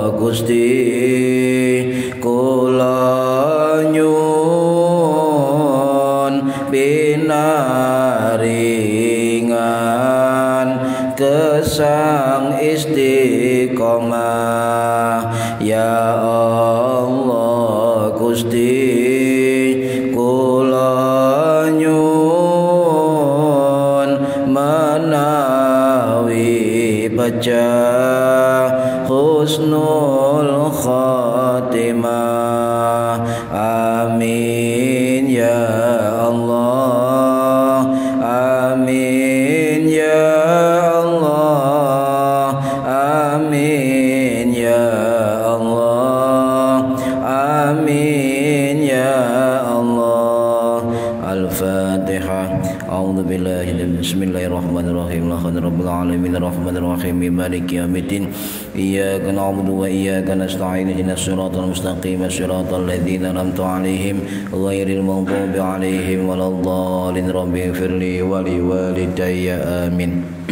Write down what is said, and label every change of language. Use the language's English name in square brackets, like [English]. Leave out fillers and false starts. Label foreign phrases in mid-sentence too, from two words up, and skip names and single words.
[Javanese] Gusti kula nyuwun pinaringan gesang istiqomah [Arabic] يا الله [Javanese] Gusti kula nyuwun menawi pecah [Arabic] حسن الخاتمة آمين يا الله آمين يا الله آمين يا الله آمين يا الله الفاتحة أعوذ بالله بسم الله الرحمن الرحيم رب العالمين الرحمن الرحيم مالك يوم الدين إياك نعبد وإياك نستعين اهدنا الصراط المستقيم صراط الذين أنعمت عليهم غير المغضوب عليهم ولا الضالين رب اغفر لي ولوالدي آمين.